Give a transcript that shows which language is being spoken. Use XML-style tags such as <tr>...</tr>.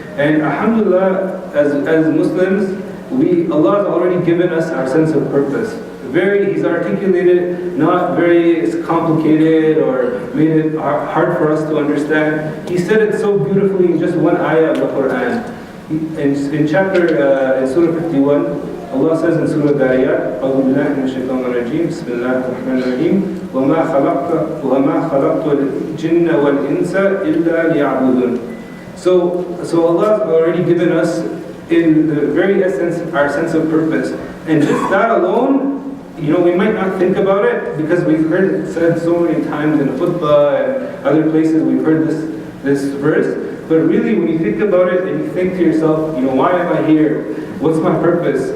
<en>And alhamdulillah, as Muslims, Allah has already given us our sense of purpose. He's articulated, not very complicated or made it hard for us to understand. He said it so beautifully in just one ayah of the Quran. In Surah 51, Allah says in Surah Dariyat,</en> <ar>أعوذ بالله من الشيطان الرجيم بسم الله الرحمن الرحيم وما خلقت الجن والإنس إلا ليعبدون.</ar> <en>So Allah has already given us in the very essence our sense of purpose, and just that alone, we might not think about it because we've heard it said so many times in khutbah and other places we've heard this verse. But really, when you think about it and you think to yourself, why am I here? What's my purpose?</en>